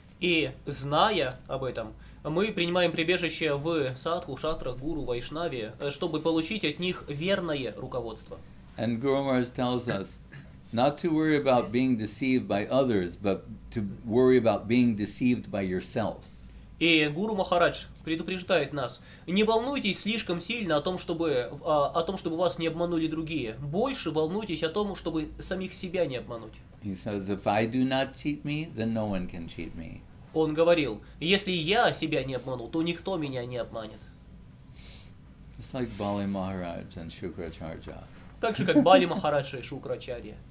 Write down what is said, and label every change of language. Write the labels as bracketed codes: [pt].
[ru] И зная об этом, мы принимаем прибежище в садху, шастрах, гуру, вайшнаве, чтобы получить от них верное руководство. [en] And Guru Maharaj tells us not to worry about being deceived by others, but to worry about being deceived by yourself. [ru] И Гуру Махарадж предупреждает нас, не волнуйтесь слишком сильно о том, чтобы вас не обманули другие. Больше волнуйтесь о том, чтобы самих себя не обмануть. [en] He says, if I do not cheat me, then no one can cheat me. [ru] Он говорил, если я себя не обманул, то никто меня не обманет. [en] Just like Bali Maharaj and Shukracharya. [ru] Так же, как Бали Махарадж и Шукрачарья.